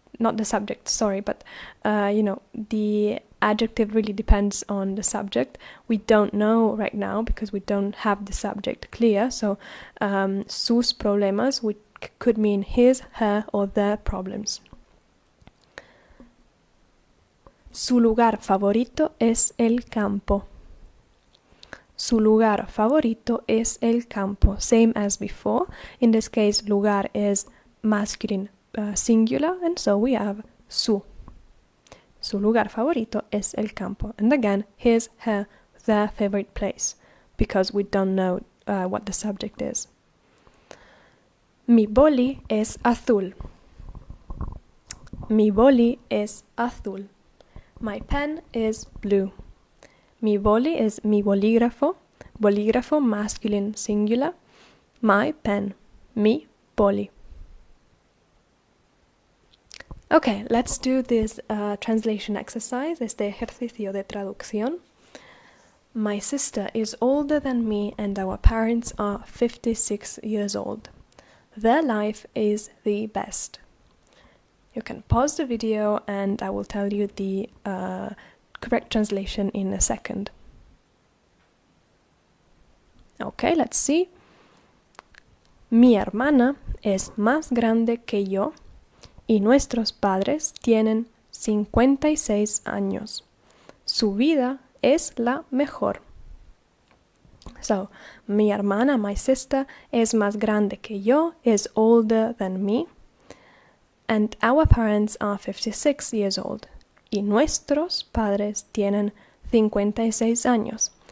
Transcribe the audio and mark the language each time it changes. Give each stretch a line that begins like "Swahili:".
English: Not the subject, sorry, but the adjective really depends on the subject. We don't know right now because we don't have the subject clear. So,
Spanish: sus problemas
English: could mean his, her, or their problems.
Spanish: Su lugar favorito es el campo. Su lugar favorito es el campo.
English: Same as before. In this case, lugar is masculine singular, and so we have
Spanish: su. Su lugar favorito es el campo.
English: And again, his, her, their favorite place, because we don't know what the subject is.
Spanish: Mi boli es azul. Mi boli es azul.
English: My pen is blue.
Spanish: Mi boli
English: is
Spanish: mi bolígrafo.
English: Bolígrafo, masculine, singular. My pen,
Spanish: mi boli.
English: Okay, let's do this translation exercise,
Spanish: este ejercicio de traducción.
English: My sister is older than me and our parents are 56 years old. Their life is the best. You can pause the video and I will tell you the correct translation in a second. Okay, let's see.
Spanish: Mi hermana es más grande que yo y nuestros padres tienen 56 años. Su vida es la mejor. So, mi hermana,
English: my sister,
Spanish: es más grande que yo,
English: is older than me. And our parents are 56 years old.
Spanish: Y nuestros padres tienen 56 años.